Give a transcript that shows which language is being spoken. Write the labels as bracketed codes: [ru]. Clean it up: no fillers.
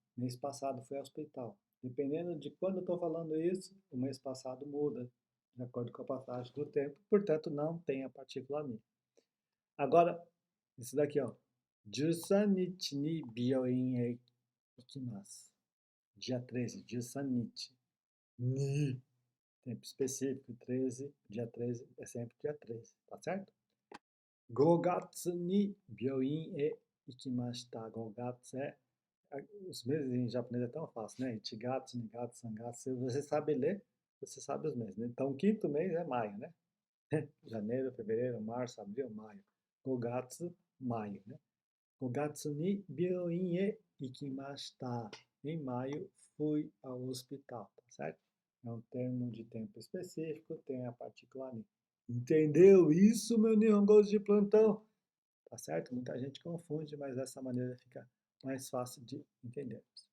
[pt] Mês passado foi ao hospital. Dependendo de quando eu estou falando isso, o mês passado muda, de acordo com a passagem do tempo, portanto não tem a partícula ni. Agora, isso daqui, ó. [ja] 13 日に病院へ行きます. [pt] Dia 13, 13 日.Ni. Tempo específico, 13, dia 13 é sempre dia 13, tá certo? [ja] 5月に病院へ行きました. [pt] 5月é. Os meses em japonês é tão fácil, né? Ichigatsu, Nigatsu, Sangatsu. Se você sabe ler, você sabe os meses, né? Então, o quinto mês é maio, né? Janeiro, fevereiro, março, abril, maio. Gogatsu, maio, né? [ja] 5月に病院へ行きました. [pt] Em maio, fui ao hospital, tá certo? É um termo de tempo específico, tem a partícula ni. Entendeu isso, meu nihongozo de plantão? Tá certo? Muita gente confunde, mas dessa maneira fica mais fácil de entender.